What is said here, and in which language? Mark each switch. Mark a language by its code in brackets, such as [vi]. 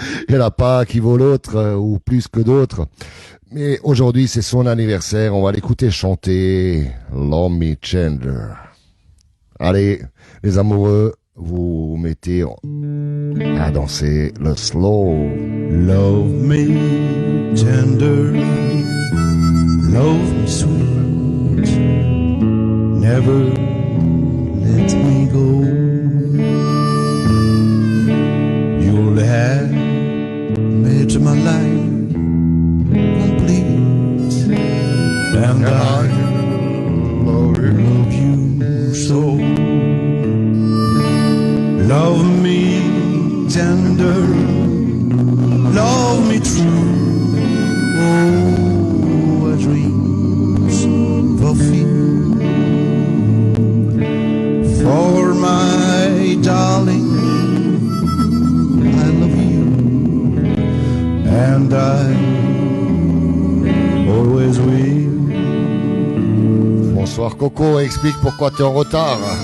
[fr] Il n'y en a pas un qui vaut l'autre, ou plus que d'autres. Mais aujourd'hui, c'est son anniversaire, on va l'écouter chanter Love Me Tender. Allez, les amoureux, vous mettez à danser le slow. [en] Love me tender, love me sweet, never let me go. You'll have made my life complete, and I love you so. Love me tender, love me true. Oh, a dreams fulfilled. For my darling, I love you, and I always will. [fr] Bonsoir Coco, explique pourquoi tu es en retard.